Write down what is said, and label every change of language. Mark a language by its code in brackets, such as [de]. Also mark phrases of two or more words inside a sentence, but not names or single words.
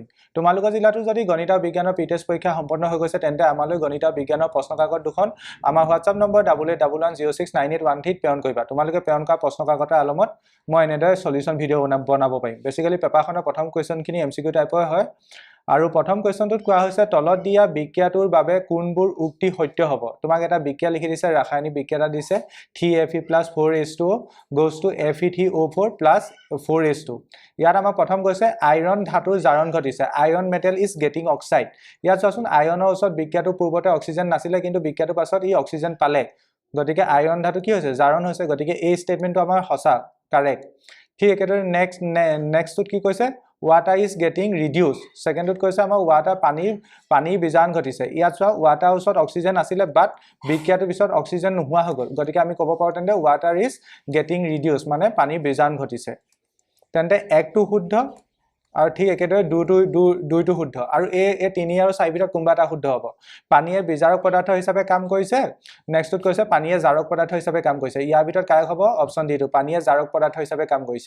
[as] তোমালোকৰ জিলাতো যদি গণিত আৰু বিজ্ঞানৰ পি-টেষ্ট পৰীক্ষা সম্পন্ন হৈ গৈছে তেন্তে আমালৈ গণিত আৰু বিজ্ঞানৰ প্ৰশ্ন কাকত দুখন আমাৰ হোৱাটছআপ নম্বৰ 8811069813 প্ৰেৰণ কৰিবা। তোমালোকে প্ৰেৰণ কৰা প্ৰশ্ন কাকতৰ আলমত মই এনেদৰে সলিউশন ভিডিঅ' বনাব পাৰিম। বেসিক্যালি পেপাৰখনৰ প্ৰথম কোৱেশ্চনখিনি এমসিকিউ টাইপৰ হয় আৰু প্ৰথম কোৱেশ্চনটোত কোৱা হৈছে তলত দিয়া বিক্ৰিয়াটোৰ বাবে কোনবোৰ উক্তি সত্য হ'ব। তোমাক এটা বিক্ৰিয়া লিখি দিছে, ৰাসায়নিক বিক্ৰিয়া এটা দিছে 3Fe + 4H2O [en] goes to [as] Fe3O4 + 4H2। ইয়াত আমাক প্ৰথম কৈছে আইৰণ ধাতুৰ জাৰণ ঘটিছে। [en] iron metal is getting oxide. [as] ইয়াত চোৱাচোন আইৰণৰ ওচৰত বিক্ৰিয়াটো পূৰ্বতে অক্সিজেন নাছিলে কিন্তু বিক্ৰিয়াটোৰ পাছত ই অক্সিজেন পালে। গতিকে আইৰণ ধাতু কি হৈছে? জাৰণ হৈছে। গতিকে এই স্টেটমেন্টটো আমাৰ সঁচা, কাৰেক্ট। ঠিক একেদৰে নেক্সটটোত কি কৈছে? [en] water is getting reduced। [as] সেকেন্ডত কৈছে আমাৰ water পানীৰ বিজাৰণ ঘটিছে। ইয়াত চোৱা water ওচৰত অক্সিজেন আছিল বাট বিক্ৰিয়াটোৰ পিছত অক্সিজেন নোহোৱা হৈ গ'ল। গতিকে আমি ক'ব পাৰো তেন্তে [en] water is getting reduced [as] মানে পানীৰ বিজাৰণ ঘটিছে। তেন্তে একটো শুদ্ধ আৰু ঠিক একেদৰে দুইটো শুদ্ধ আৰু এই 3 আৰু 4 ভিতৰত কোনবা এটা শুদ্ধ হ'ব। পানীয়ে বিজাৰক পদাৰ্থ হিচাপে কাম কৰিছে। নেক্সটত কৈছে পানীয়ে জাৰক পদাৰ্থ হিচাপে কাম কৰিছে। ইয়াৰ ভিতৰত কাৰেক্ট হ'ব অপচন ডি টো, পানীয়ে জাৰক পদাৰ্থ হিচাপে কাম কৰিছে।